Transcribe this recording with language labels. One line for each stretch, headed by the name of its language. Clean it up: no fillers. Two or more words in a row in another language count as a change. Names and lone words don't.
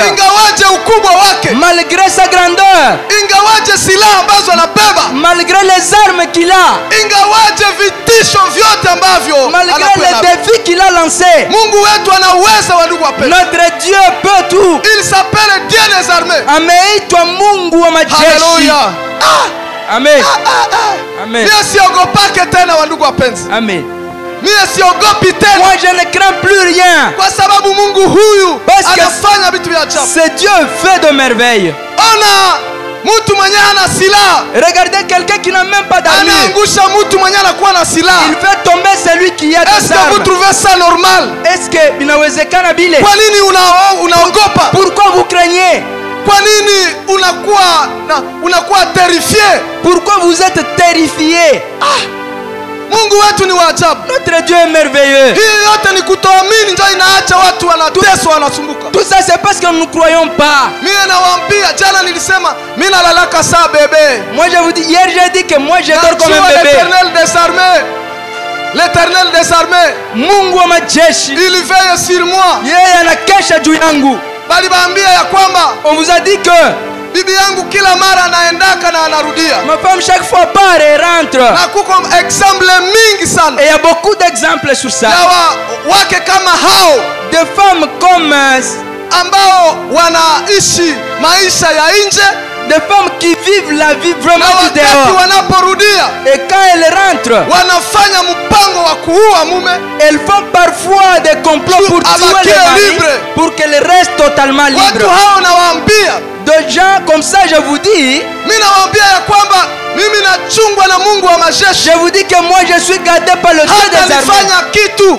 French: Malgré sa grandeur. Malgré les armes qu'il a. Malgré les défis qu'il a lancés. Notre Dieu peut tout. Il s'appelle Dieu des armées.
Swahili: Ameitwa Mungu wa majeshi. Hallelujah. Amen. Amen. Mimi siogopake tena wandugu wapenzi. Amen. Mimi siogopi tena.
French: Moi je ne crains plus rien.
Swahili: Kwa sababu Mungu huyu anafanya vitu vya ajabu.
French: C'est Dieu fait de merveilles.
Swahili: Ona mtu mwenye ana silaha.
French: Regardez quelqu'un qui n'a même pas d'armure.
Swahili: Anaangusha mtu mwenye anakuwa na silaha.
French: Il fait tomber celui qui a des armes. Est-ce que vous trouvez ça normal? Est-ce que
Swahili: inawezekana bile? Kwa nini unaogopa?
French: Pourquoi vous craignez?
Swahili: Kwa nini unakuwa terrifié?
French: Pourquoi vous êtes terrifié?
Swahili: Mungu wetu ni wa ajabu.
French: Notre Dieu est merveilleux.
Swahili: Hii yote ni kutoamini ndio inaacha watu wanateswa wanasumbuka.
French: Tout ça c'est parce que nous ne croyons pas.
Swahili: Mimi nawaambia, jana nilisema mimi nalalaka saa bebe.
French: Moi je vous dis, hier j'ai dit que moi je dors comme un bébé. L'Éternel des armées. L'Éternel des armées.
Swahili: Mungu wa majeshi.
French: Il veille sur moi.
Swahili: Yeye anakesha juu yangu. Bali baambia ya kwamba
French: on vous a dit que
Swahili: bibi yangu kila mara anaendaka na anarudia.
French: Ma femme chaque fois part et rentre.
Swahili: Na kuko exemple mingi sana.
French: Et il y a beaucoup d'exemples sur ça.
Swahili: Ya wake kama hao.
French: Des femmes comme
Swahili: ambao wanaishi maisha ya nje.
French: Des femmes qui vivent la vie vraiment du dehors. Et quand elles rentrent, elles font parfois des complots pour tuer les maris, pour qu'elles restent totalement libres. De gens comme ça, je vous dis, je vous dis que moi je suis gardé par le Dieu des armées.